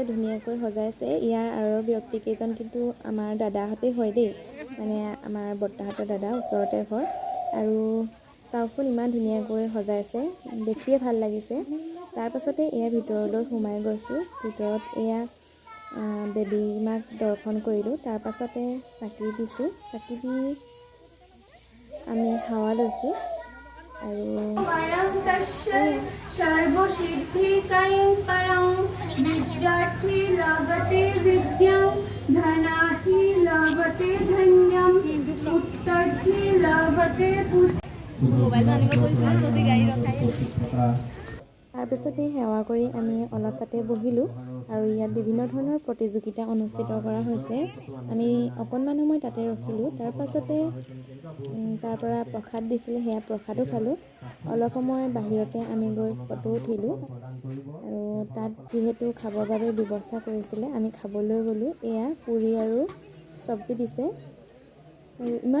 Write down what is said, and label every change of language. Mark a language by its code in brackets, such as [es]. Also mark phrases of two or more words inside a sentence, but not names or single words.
[as] ধুনীয়াকৈ সজাইছে ইয়াৰ আৰু ব্যক্তিকেইজন কিন্তু আমাৰ দাদাহঁতে হয় দেই মানে আমাৰ বৰ্তাহঁতৰ দাদা ওচৰতে ঘৰ আৰু চাওকচোন ইমান ধুনীয়াকৈ সজাইছে দেখিয়ে ভাল লাগিছে তাৰ পাছতে এয়া ভিতৰলৈ সোমাই গৈছো ভিতৰত এয়া দেৱী মাক দৰ্শন কৰিলো তাৰ পাছতে চাকি দিছো চাকি দি আমি হাৱা লৈছো আৰু [sa] सर्वसिद्धिकैं परं विद्यार्थी लभते विद्यां धनार्थी लभते धन्यं पुत्रार्थी लभते [as] তাৰপিছতে সেৱা কৰি আমি অলপ তাতে বহিলোঁ আৰু ইয়াত বিভিন্ন ধৰণৰ প্ৰতিযোগিতা অনুষ্ঠিত কৰা হৈছে আমি অকণমান সময় তাতে ৰখিলোঁ তাৰ পাছতে তাৰ পৰা প্ৰসাদ দিছিলে সেয়া প্ৰসাদো খালোঁ অলপ সময় বাহিৰতে আমি গৈ ফটো উঠিলোঁ আৰু তাত যিহেতু খাবৰ বাবে ব্যৱস্থা কৰিছিলে আমি খাবলৈ গ'লোঁ এয়া পুৰি আৰু চব্জি দিছে আৰু ইমান